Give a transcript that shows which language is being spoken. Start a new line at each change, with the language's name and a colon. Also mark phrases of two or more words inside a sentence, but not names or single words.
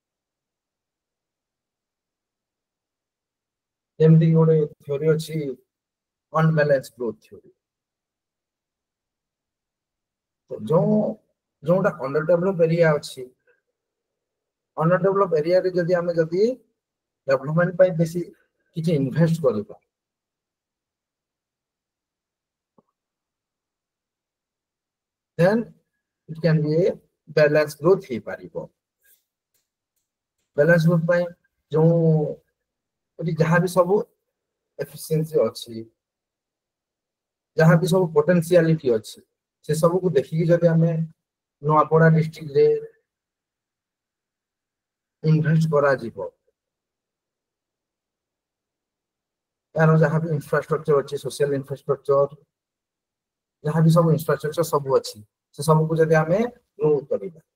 Odia: ଯେମିତି ଗୋଟେ ଥିଓରି ଅଛି
English: unbalance growth theory
Odia: ଯୋଉଟା
English: under develop area
Odia: ଅଛି
English: under develop areaରେ
Odia: ଯଦି ଆମେ ଡେଭଲପମେଣ୍ଟ ପାଇଁ ବେଶୀ କିଛି ଇନଭେଷ୍ଟ କରିବା
English: then it can be a balance growth
Odia: ହେଇପାରିବ
English: balance growth
Odia: ପାଇଁ ଯୋଉ ଯାହା ବି ସବୁ ଏଫିସିଏନ୍ସି ଅଛି ଯାହା ବି ସବୁ ପୋଟେନ୍ସିଆଲିଟି ଅଛି ସେ ସବୁକୁ ଦେଖିକି ଯଦି ଆମେ ନୂଆପଡା ଡିଷ୍ଟ୍ରିକ୍ଟରେ ଇନଭେଷ୍ଟ କରାଯିବ ଏହାର ଯାହା ବି ଇନଫ୍ରାଷ୍ଟ୍ରକ୍ଚର ଅଛି
English: social infrastructure
Odia: ଯାହା ବି ସବୁ ଇନଫ୍ରାଷ୍ଟ୍ରକ୍ଚର ସବୁ ଅଛି ସେ ସବୁକୁ ଯଦି ଆମେ ଗ୍ରୋ କରିବା